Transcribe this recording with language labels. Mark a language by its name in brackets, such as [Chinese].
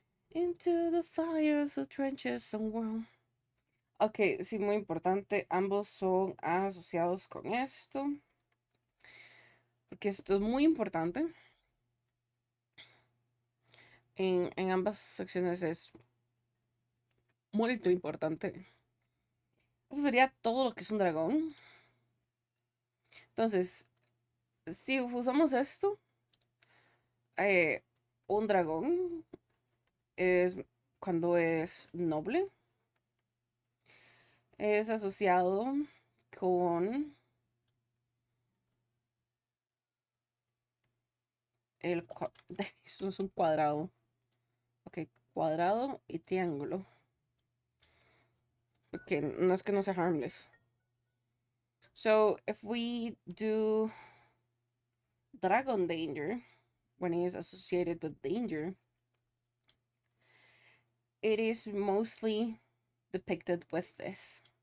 [English] Into the fires, the trenches, and world. [Spanish] Ok, sí, muy importante. Ambos son asociados con esto. Porque esto es muy importante. En ambas secciones es muy importante. Eso sería todo lo que es un dragón. Entonces, si usamos esto, un dragón es cuando es noble. Es asociado con el... Esto es un cuadrado. Ok, cuadrado y triángulo. Ok, no es que no sea harmless. [English] So, if we do dragon danger, when it is associated with danger, it is mostly depicted with this.